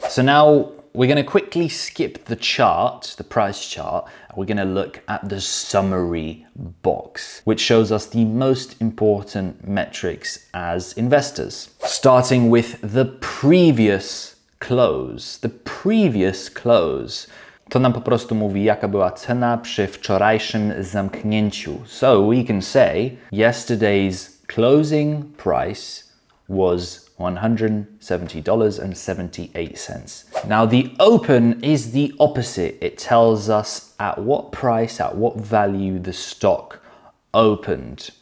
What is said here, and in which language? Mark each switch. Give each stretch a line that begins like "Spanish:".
English: So now we're going to quickly skip the chart, the price chart. We're going to look at the summary box, which shows us the most important metrics as investors. Starting with the previous close. The previous close.
Polish: To nam po prostu mówi, jaka była cena przy wczorajszym zamknięciu.
English: So we can say yesterday's closing price was $170.78. Now the open is the opposite. It tells us at what price, at what value the stock opened.